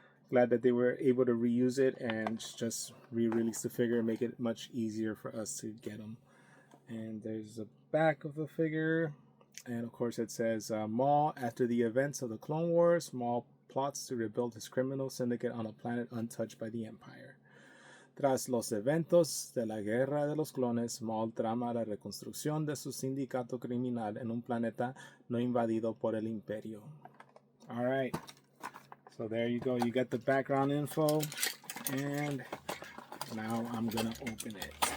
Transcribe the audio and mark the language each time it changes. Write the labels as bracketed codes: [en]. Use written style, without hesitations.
[en] glad that they were able to reuse it and just re-release the figure and make it much easier for us to get them. And there's the back of the figure. And of course it says, Maul, after the events of the Clone Wars, Maul plots to rebuild his criminal syndicate on a planet untouched by the Empire. [es] Tras los eventos de la Guerra de los Clones, Maul trama la reconstrucción de su sindicato criminal en un planeta no invadido por el Imperio. [en] All right, so there you go. You got the background info, and now I'm gonna open it.